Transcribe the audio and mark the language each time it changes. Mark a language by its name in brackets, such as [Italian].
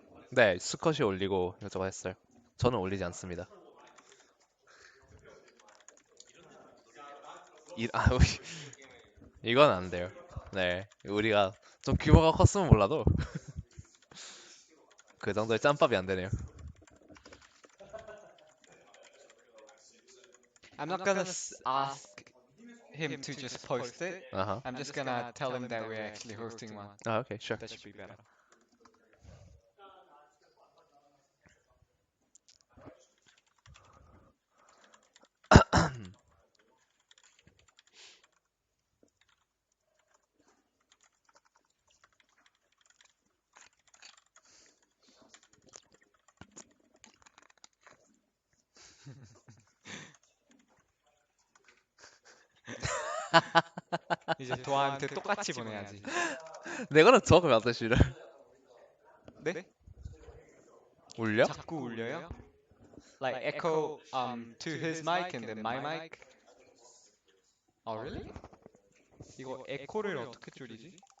[Korean] 네, 수컷이 올리고 이것저것 했어요. 저는 올리지 않습니다. 이건 안 돼요. 네, 우리가 좀 규모가 컸으면 몰라도 그 정도의 짬밥이 안 되네요. [English] I'm not gonna ask him to just post it. Uh-huh. I'm just gonna tell him that we're actually hosting one. Oh, okay, sure. That should be better. [Korean] 이제 도아한테 똑같이 보내야지. [English] They're gonna talk about this, you know. [Korean] 네? 울려? 자꾸 울려요? [English] Like echo to his mic and then my mic. Oh really? [Korean] 이거 에코를 어떻게 줄이지?